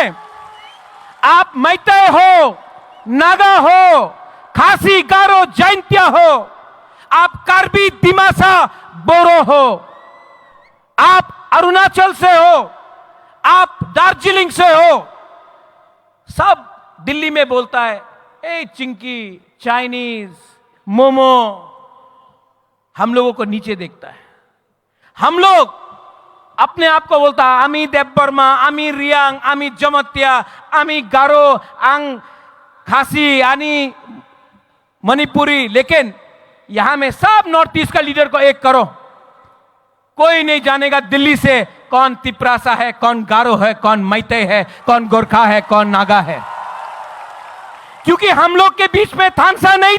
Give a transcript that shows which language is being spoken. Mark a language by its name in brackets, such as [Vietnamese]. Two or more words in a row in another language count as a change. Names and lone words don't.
[Hindi] आप मैते हो नागा हो खासी गारो जैंतिया हो आप कार्बी दिमासा बोरो हो आप अरुणाचल से हो आप दार्जिलिंग से हो सब दिल्ली में बोलता है ए चिंकी चाइनीज मोमो हम लोगों को नीचे देखता है हम लोग अपने आप को बोलता है आमी देवबर्मा आमी रियांग आमी जमत्या आमी गारो आंग खासी आनी मणिपुरी लेकिन यहां में सब नॉर्थ ईस्ट का लीडर को एक करो कोई नहीं जानेगा दिल्ली से कौन तिपरासा है कौन गारो है कौन मैते है कौन गोरखा है कौन नागा है क्योंकि हम लोग के बीच में थानसा